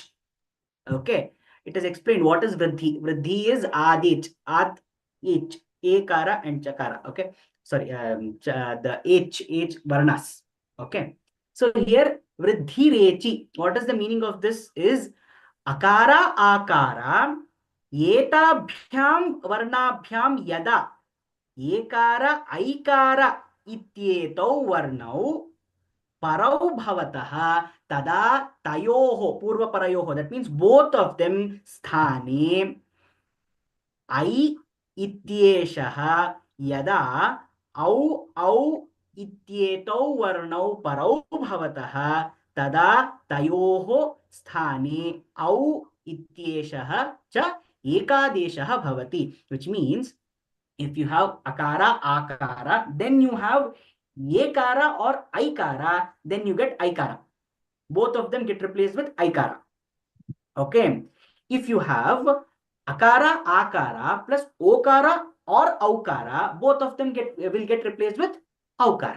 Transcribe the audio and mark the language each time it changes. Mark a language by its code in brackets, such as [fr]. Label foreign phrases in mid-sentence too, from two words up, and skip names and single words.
[en] Okay, it is explained what is Vriddhi. Vriddhi is Adech, Ad, H, Ekara and Chakara. Okay. the H varnas. Okay. So here [sa] Vriddhi Rechi. [en] What is the meaning of this? [sa] Is Akara Akara Etabhyam Varnabhyam Yada Ekara Aikara Ityetau Varnau Parau Bhavatah Tada Tayoho Purva Parayoho. [en] That means both of them [sa] Sthane I ityeshah yada au ityetau varnau parau bhavatah tada tayoho sthane au ityeshah cha ekadeshah bhavati, [en] which means if you have akara akara, then you have ekara or aikara, then you get aikara. Both of them get replaced with aikara. Okay. If you have akara, akara plus okara or aukara, both of them will get replaced with aukara.